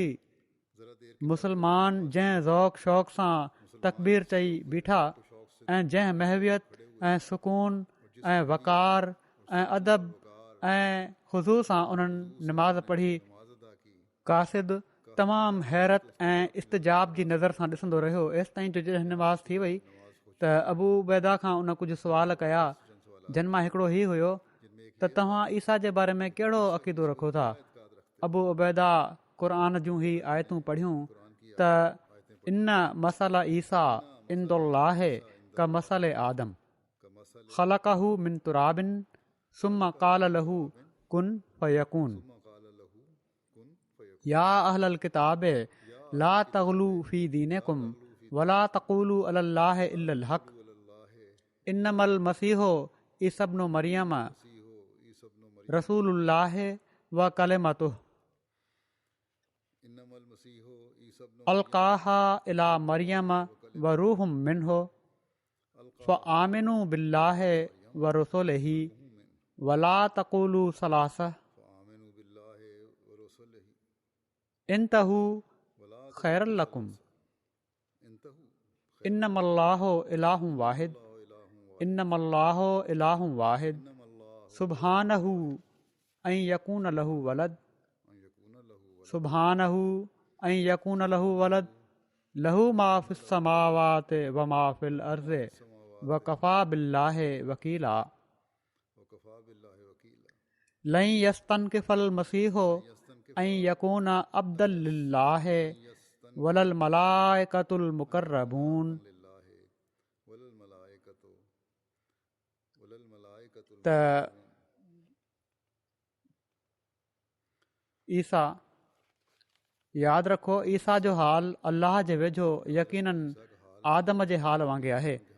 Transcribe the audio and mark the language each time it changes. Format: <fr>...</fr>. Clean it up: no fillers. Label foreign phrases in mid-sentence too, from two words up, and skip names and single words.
<sd>मुस्लमान जंहिं ज़ौक़ शौक़ सां तकबीर चई बीठा ऐं जंहिं महवियत ऐं सुकून ऐं वक़ार ऐं अदब ऐं ख़ुज़ू सां उन्हनि निमाज़ पढ़ी कासिद तमामु हैरत ऐं इस्तजाब जी नज़र सां ॾिसंदो रहियो एसि ताईं जो जॾहिं निमाज़ थी वई त अबू उबैदा खां उन कुझु सुवाल कया जिन मां हिकिड़ो ही हुयो त तव्हां ईसा जे बारे में कहिड़ो अक़ीदो रखो था। अबू उबैदा क़ुर जूं ही आयतूं पढ़ियूं त</sd> <ar>إن مثل عيسى عند الله كمثل آدم خلقه من تراب ثم قال له كن فيكون يا أهل الكتاب لا تغلوا في دينكم ولا تقولوا على الله إلا الحق إنما المسيح عيسى ابن مريم رسول الله وكلمته ألقاها إلى مريم وروح منه فآمنوا بالله ورسوله ولا تقولوا ثلاثة انتهوا خيرا لكم إنما الله إله واحد إنما الله إله واحد سبحانه أن يكون له ولد سبحانه أن يكون له ولد له ما في السماوات وما في الأرض وكفى بالله وكيلا لن يستنكف المسيح أن يكون عبدا لله ولا الملائكة المقربون</ar> <sd>त ईसा यादि रखो ईसा जो हाल अल्लाह जे वेझो यकीनन आदम जे हाल वांगुरु आहे।</sd>